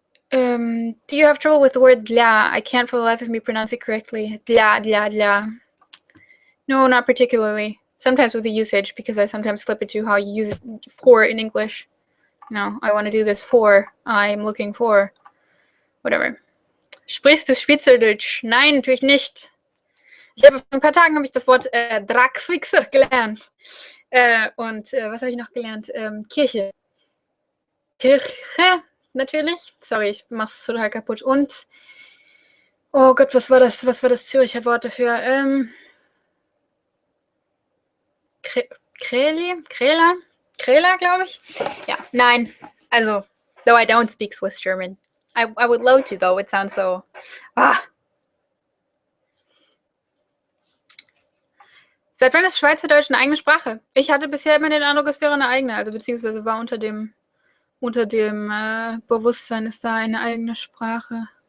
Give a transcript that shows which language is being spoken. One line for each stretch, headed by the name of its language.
English: Do you have trouble with the word dla? I can't for the life of me pronounce it correctly. Dla, dla, dla. No, not particularly. Sometimes with the usage, because I sometimes slip it to how you use it for in English. No, I want to do this for. I'm looking for. Whatever.
German: Sprichst du Schweizerdeutsch? Nein, natürlich nicht. Vor ein paar Tagen habe ich das Wort Draxwichser gelernt. Und was habe ich noch gelernt? Kirche. Kirche, natürlich. Sorry, ich mache es total kaputt. Und, oh Gott, was war das Züricher Wort dafür? Kräler, glaube ich. Ja, nein.
English: Also, though I don't speak Swiss German. I would love to, though. It sounds so...
German: Seit wann ist Schweizerdeutsch eine eigene Sprache? Ich hatte bisher immer den Eindruck, es wäre eine eigene, also beziehungsweise war unter dem Bewusstsein ist da eine eigene Sprache.